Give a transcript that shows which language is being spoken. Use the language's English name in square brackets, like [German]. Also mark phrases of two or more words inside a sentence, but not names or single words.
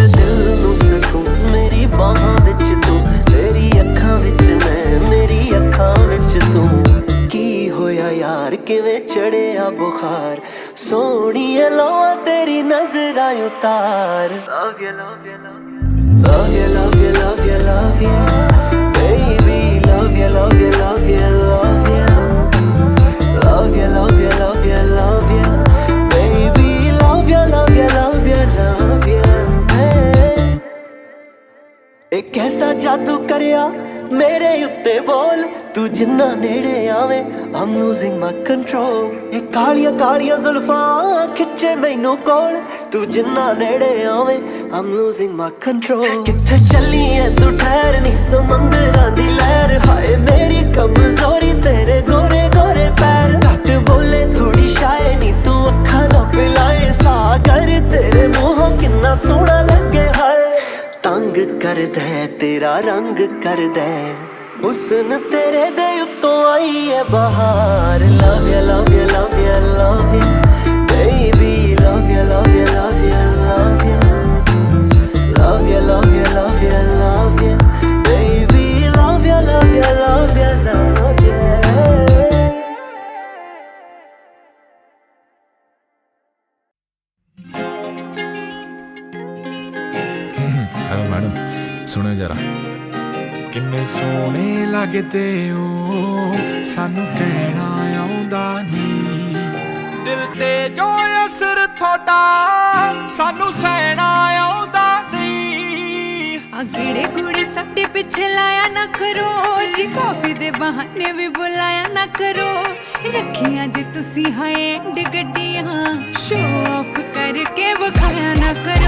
[Punjabi] ਦਿਲ ਨੂੰ ਸਕੂਨ ਮੇਰੀ ਬਾਹਾਂ ਵਿੱਚ ਤੂੰ ਤੇਰੀ ਅੱਖਾਂ ਵਿੱਚ ਮੈਂ ਮੇਰੀ ਅੱਖਾਂ ਵਿੱਚ ਤੂੰ ਕੀ ਹੋਇਆ ਯਾਰ ਕਿਵੇਂ ਚੜਿਆ ਬੁਖਾਰ ਸੋਹਣੀਏ ਲੋਆ ਤੇਰੀ ਨਜ਼ਰਾਂ ਉਤਾਰ [English] love you love you love you love you love you love you baby love you love you love you love you love you, love you, love you, love you baby love you, love you, love you, love you hey. [Punjabi] ਇੱਕ ਐਸਾ ਜਾਦੂ ਕਰਿਆ ਮੇਰੇ ਉੱਤੇ ਬੋਲ ਤੂੰ ਜਿੰਨਾ ਨੇੜੇ ਆਵੇ [English] I'm losing my control [Punjabi] ਏ ਕਾਲੀਆਂ ਕਾਲੀਆਂ ਜ਼ੁਲਫ਼ਾਂ ਖਿੱਚੇ ਮੈਨੂੰ ਕੋਲ ਤੂੰ ਜਿੰਨਾ ਨੇੜੇ ਆਵੇ I'm [English] losing my control [Punjabi] ਕਿੱਥੇ ਚੱਲੀ ਹੈ ਤੂੰ ਠਹਿਰ ਨੀ ਸਮੁੰਦਰਾਂ ਦੀ ਲਹਿਰ ਹਾਏ ਮੇਰੀ ਕਮਜ਼ੋਰੀ ਤੇਰੇ ਗੋਰੇ ਗੋਰੇ ਪੈਰ ਘੱਟ ਬੋਲੇ ਥੋੜ੍ਹੀ ਸ਼ਾਏ ਨੀ ਤੂੰ ਅੱਖਾਂ ਨਾ ਪਿਲਾਏ ਸਾਗਰ ਤੇਰੇ ਮੂੰਹੋਂ ਕਿੰਨਾ ਸੋਹਣਾ ਲੱਗੇ ਹਾਏ ਤੰਗ ਕਰ ਦੇ ਤੇਰਾ ਰੰਗ ਕਰ ਦੇ ਹੁਸਨ ਤੇਰੇ ਦੇ ਉੱਤੋਂ ਆਈ ਹੈ ਬਹਾਰ [English] love you love you [Punjabi] love you love you baby love you love you love you love you love you love you love you love you baby love you love you love you love you ਹੈਲੋ ਮੈਡਮ ਸੁਣੋ ਜ਼ਰਾ ਕਿੰਨੇ ਸੋਹਣੇ ਲੱਗਦੇ ਹੋ ਸਾਨੂੰ ਕਹਿਣਾ ਆਉਂਦਾ ਨੀ ਦਿਲ ਤੇ ਜੋ ਅਸਰ ਥੋੜ੍ਹਾ ਸਾਨੂੰ ਸਹਿਣਾ ਆਉਂਦਾ ਨੀ ਆ ਕੀੜੇ ਕੂੜੇ ਸੱਟੇ ਪਿੱਛੇ ਲਾਇਆ ਨਾ ਕਰੋ ਜੀ ਕੌਫੀ ਦੇ ਬਹਾਨੇ ਵੀ ਬੁਲਾਇਆ ਨਾ ਕਰੋ ਰੱਖੀਆਂ ਜੀ ਤੁਸੀਂ [English] high end [Punjabi] ਗੱਡੀਆਂ [English] show off [Punjabi] ਕਰਕੇ ਵਿਖਾਇਆ ਨਾ ਕਰੋ